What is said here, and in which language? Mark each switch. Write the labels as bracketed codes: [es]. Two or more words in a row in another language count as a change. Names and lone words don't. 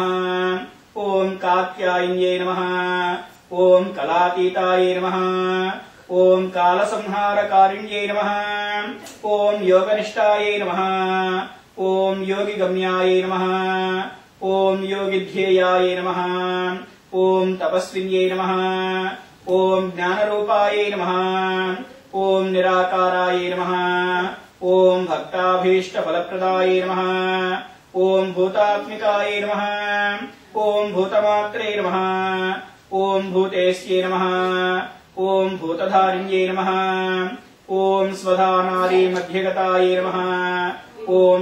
[sa] ओम कात्यायन्यै नमः। ओम कलातीतायै नमः। ओम कालसंहारकारिण्यै नमः। ओम योगनिष्ठायै नमः। ओम योगिगम्यायै नमः। ओम योगिध्येयायै नमः। ఓం తపస్విన్యై నమః ఓం జ్ఞానరూపాయై నమః ఓం నిరాకారాయై నమః ఓం భక్తాభీష్టఫలప్రదాయై నమః ఓం భూతాత్మికాయై నమః ఓం భూతమాత్రే నమః ఓం భూతేశ్యై నమః ఓం భూతధారిణ్యై నమః ఓం స్వధానాది మధ్యగతాయై నమః ఓం